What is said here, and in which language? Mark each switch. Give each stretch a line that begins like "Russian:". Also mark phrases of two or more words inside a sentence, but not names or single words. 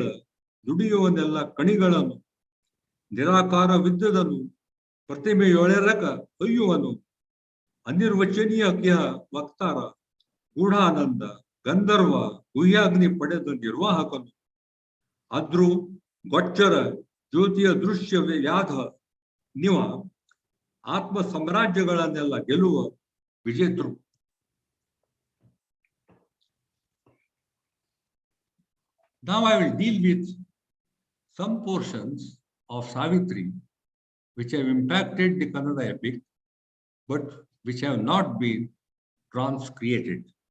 Kannada: ದುಡಿಯುವನೆಲ್ಲ ಕಣಿಗಳನ್ನು ನಿರಾಕಾರವಿದ್ದುದನು ಪ್ರತಿಮೆಯೊಳೆರಕ ಒಯ್ಯುವನು ಅನಿರ್ವಚನೀಯ ವಕ್ತಾರ ಗೂಢಾನಂದ ಗಂಧರ್ವ ಗುಹ್ಯಾಗ್ನಿ ಪಡೆದ ನಿರ್ವಾಹಕನು ಅದ್ರು ಗೊಚ್ಚರ ಜ್ಯೋತಿಯ ದೃಶ್ಯ ವ್ಯಾಧ ನಿವ ಆತ್ಮ ಸಾಮ್ರಾಜ್ಯಗಳನ್ನೆಲ್ಲ ಗೆಲ್ಲುವ ವಿಜೇತರು.
English: Now I will deal with some portions of Savitri which have impacted the Kannada epic but which have not been transcreated.